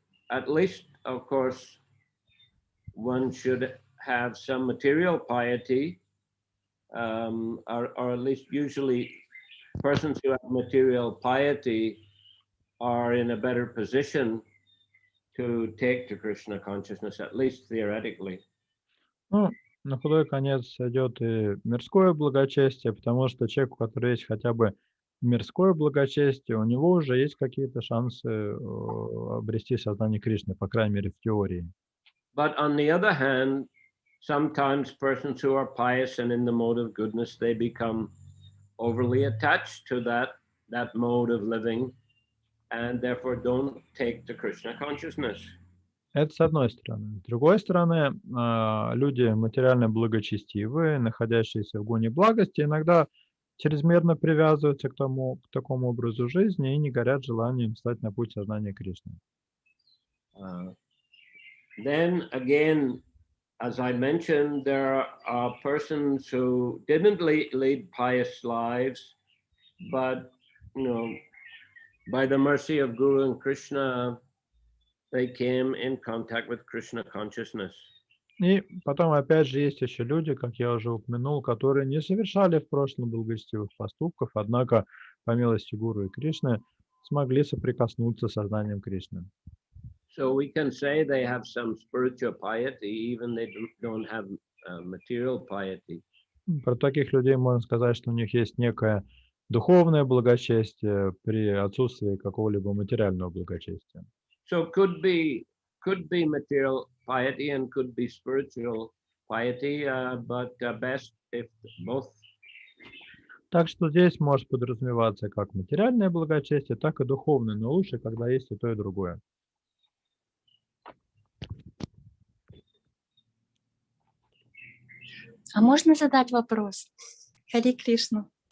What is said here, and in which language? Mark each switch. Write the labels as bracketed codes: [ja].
[en] At least, of course, one should have some material piety, or at least usually persons who have material piety are in a better position to take to Krishna consciousness, at least theoretically. [ru] Ну, на худой конец идет и мирское благочестие, потому что человек, у которого есть хотя бы мирское благочестие, у него уже есть какие-то шансы обрести сознание Кришны, по крайней мере, в теории. [en] But on the other hand, sometimes persons who are pious and in the mode of goodness, they become overly attached to that mode of living and therefore don't take to Krishna consciousness. [ru] Это с одной стороны. С другой стороны, люди материально благочестивые, находящиеся в гуне благости, иногда чрезмерно привязываются к такому образу жизни и не горят желанием встать на путь сознания Кришны. [en] Then again, as I mentioned, there are persons who didn't lead pious lives but by the mercy of Guru and Krishna, they came in contact with Krishna consciousness. [ru] И потом, опять же, есть еще люди, как я уже упомянул, которые не совершали в прошлом благочестивых поступков, однако, по милости Гуру и Кришны, смогли соприкоснуться с сознанием Кришны. [en] So we can say they have some spiritual piety, even they don't have material piety. [ru] Про таких людей можно сказать, что у них есть некое духовное благочестие при отсутствии какого-либо материального благочестия. [en] So could be material piety and could be spiritual piety, but best if both. [ru] Так что здесь может подразумеваться как материальное благочестие, так и духовное, но лучше, когда есть и то, и другое. А можно задать вопрос? Хари Кришна.